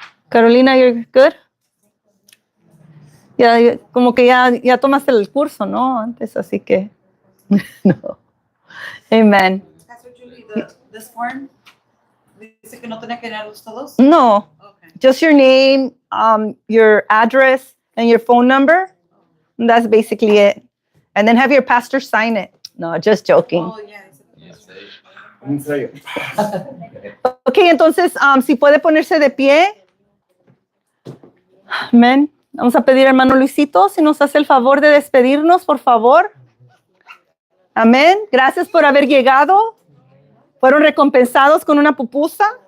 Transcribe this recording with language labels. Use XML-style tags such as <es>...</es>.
<en>Carolina, you're good?</en> <es>Ya, como que ya tomaste el curso, ¿no? Antes, así que no. Amen. Pastor Julie,</es> <en>this form,</en> <es>dice que no tenía que llenarlos todos. No, Okay.</es> <en>just your name, your address, and your phone number. And that's basically it. And then have your pastor sign it. No, just joking. Oh, yeah.</en> <es>Un sello. Ok, entonces, si puede ponerse de pie. Amén. Vamos a pedir, hermano Luisito, si nos hace el favor de despedirnos, por favor. Amén. Gracias por haber llegado. Fueron recompensados con una pupusa.</es>